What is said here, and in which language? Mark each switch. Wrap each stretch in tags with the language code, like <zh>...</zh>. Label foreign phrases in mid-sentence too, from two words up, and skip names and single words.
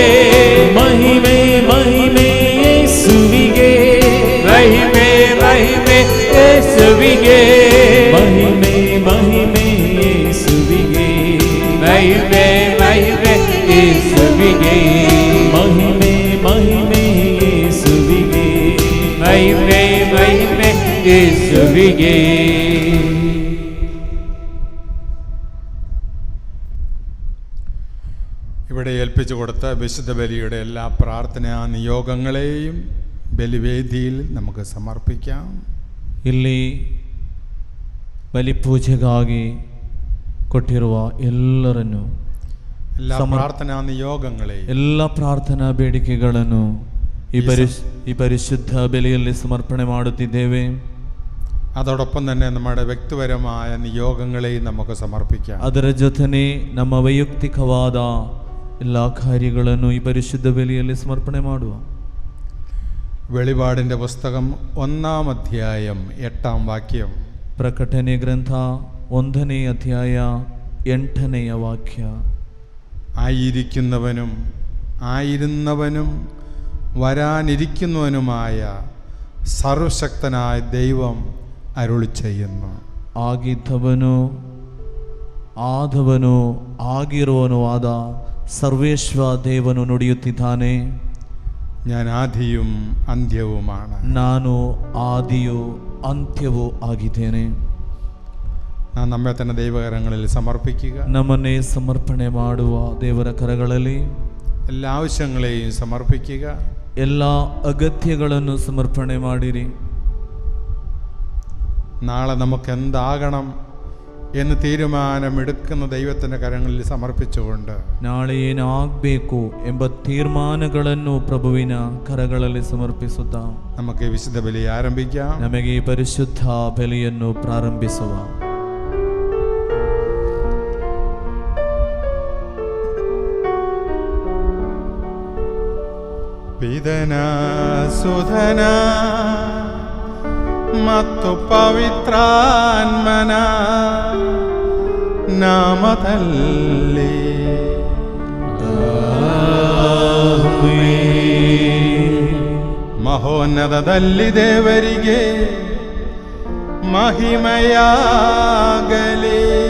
<kn>ಮಹಿಮೆ ಮಹಿಮೆ ಯೇಸುವಿಗೆ, ಮಹಿಮೆ ಮಹಿಮೆ ಯೇಸುವಿಗೆ, ಮಹಿಮೆ ಮಹಿಮೆ ಯೇಸುವಿಗೆ, ಮಹಿಮೆ ಮಹಿಮೆ ಯೇಸುವಿಗೆ, ಮಹಿಮೆ ಮಹಿಮೆ ಯೇಸುವಿಗೆ,</kn> <ml>മഹിമേ മഹിമേ യേശുവിനെ. ഇവിടെ ഏൽപ്പിച്ചു കൊടുത്ത വിശുദ്ധ ബലിയുടെ എല്ലാ പ്രാർത്ഥനാ നിയോഗങ്ങളെയും ബലിവേദിയിൽ നമുക്ക് സമർപ്പിക്കാം.</ml> <kn>ಇಲ್ಲಿ ಬಲಿಪೂಜೆಗಾಗಿ ಕೊಟ್ಟಿರುವ ಎಲ್ಲರನ್ನು</kn> <ml>എല്ലാ പ്രാർത്ഥനാ നിയോഗങ്ങളെയും</ml> <kn>ಎಲ್ಲ ಪ್ರಾರ್ಥನಾ ಬೇಡಿಕೆಗಳನ್ನು ಈ ಪರಿಶುದ್ಧ ಬಲಿಯಲ್ಲಿ ಸಮರ್ಪಣೆ ಮಾಡುತ್ತಿದ್ದೇವೆ.</kn> <ml>അതോടൊപ്പം തന്നെ നമ്മുടെ വ്യക്തിപരമായ നിയോഗങ്ങളെയും നമുക്ക് സമർപ്പിക്കാം.</ml> <kn>ಅದರ ಜೊತೆನೆ ನಮ್ಮ ವೈಯಕ್ತಿಕವಾದ ಎಲ್ಲ ಕಾರ್ಯಗಳನ್ನು ಈ ಪರಿಶುದ್ಧ ಬಲಿಯಲ್ಲಿ ಸಮರ್ಪಣೆ ಮಾಡುವ.</kn> <ml>വെളിപാടിൻ്റെ പുസ്തകം 1-ാം അധ്യായം 8-ാം വാക്യം.</ml> <kn>ಪ್ರಕಟಣೆ ಗ್ರಂಥ 1ನೇ ಅಧ್ಯಾಯ 8ನೆಯ ವಾಕ್ಯ.</kn> <ml>ആയിരിക്കുന്നവനും ആയിരുന്നവനും വരാനിരിക്കുന്നവനുമായ സർവശക്തനായ ദൈവം അരുളി ചെയ്യുന്നു.</ml> <kn>ಆಗಿದ್ದವನು ಆದವನು ಆಗಿರುವನು ಆದ ಸರ್ವೇಶ್ವರ ದೇವನು ನುಡಿಯುತ್ತಿದ್ದಾನೆ,</kn> <ml>ഞാൻ ആദിയും അന്ത്യവുമാണ്.</ml> <kn>ನಾನು ಆದಿಯೂ ಅಂತ್ಯವೂ ಆಗಿದ್ದೇನೆ.</kn> <ml>നാം നമ്മെ തന്നെ ദൈവകരങ്ങളിൽ സമർപ്പിക്കുക.</ml> <kn>ನಮ್ಮನ್ನೇ ಸಮರ್ಪಣೆ ಮಾಡುವ ದೇವರ ಕರಗಳಲ್ಲಿ</kn> <ml>എല്ലാ ആവശ്യങ്ങളെയും സമർപ്പിക്കുക.</ml> <kn>ಎಲ್ಲ ಅಗತ್ಯಗಳನ್ನು ಸಮರ್ಪಣೆ ಮಾಡಿರಿ.</kn> <ml>നാളെ നമുക്ക് എന്താകണം എന്ന് തീരുമാനമെടുക്കുന്ന ദൈവത്തിൻ്റെ കരങ്ങളിൽ സമർപ്പിച്ചുകൊണ്ട്</ml> <kn>ನಾಳೆ ಏನಾಗಬೇಕು ಎಂಬ ತೀರ್ಮಾನಗಳನ್ನು ಪ್ರಭುವಿನ ಕರಗಳಲ್ಲಿ ಸಮರ್ಪಿಸುತ್ತಾ</kn> <ml>നമുക്ക് ഈ വിശുദ്ധ ബലി ആരംഭിക്കാം.</ml> <kn>ನಮಗೆ ಈ ಪರಿಶುದ್ಧ ಬಲಿಯನ್ನು ಪ್ರಾರಂಭಿಸುವ. ಪಿತನಾ ಸುಧನಾ ಮತ್ತು ಪವಿತ್ರಾತ್ಮನ ನಾಮದಲ್ಲಿ ಮಹೋನ್ನತದಲ್ಲಿ ದೇವರಿಗೆ ಮಹಿಮೆಯಾಗಲಿ.</kn>